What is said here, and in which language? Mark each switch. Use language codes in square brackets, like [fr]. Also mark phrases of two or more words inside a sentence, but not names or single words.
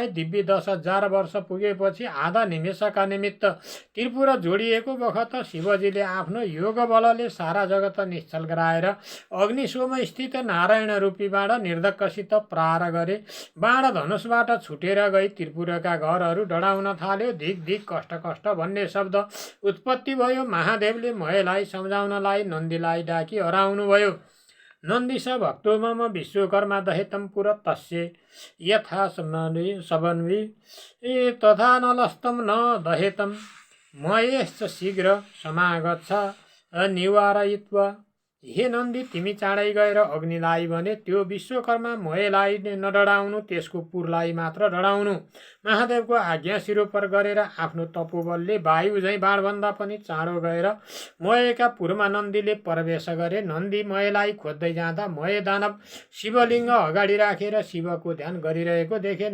[ne] दिव्य 10,000 वर्ष पुगेपछि आधा निमेषका निमित्त त्रिपुरा जोडिएको बखत शिवजीले आफ्नो योग बलले सारा जगत निश्चल गराएर अग्निशोम स्थित नारायण रूपी बाण निर्धक्कसित प्रहार गरे। बाण धनुषबाट छुटेर गई त्रिपुराका घरहरू डढाउन थाल्यो। धिक धिक कष्ट कष्ट भन्ने शब्द उत्पत्ति भयो। महादेवले मोहेलाई सम्झाउनलाई नन्दीलाई डाकी हराउनुभयो। [sa] नन्दीश भक्तो मम विश्वकर्मा दहेतं पुर तस्य यथा सबन्वी तथा नलस्तं न दहेतं मयश्च शीघ्र समागच्छ निवारयित्वा। [ne] हे नन्दी, तिमी चाँडै गएर अग्निलाई भने त्यो विश्वकर्मा मोहेलाई नडराउनु, त्यसको पुरलाई मात्र डराउनु। महादेवको आज्ञा सिरोपर गरेर आफ्नो तपोबलले वायु झैँ बाणभन्दा पनि चाँडो गएर मोहेका पुरमा नन्दीले प्रवेश गरे। नन्दी मोहेलाई खोज्दै जाँदा मोहे दानव शिवलिङ्ग अगाडि राखेर शिवको ध्यान गरिरहेको देखे।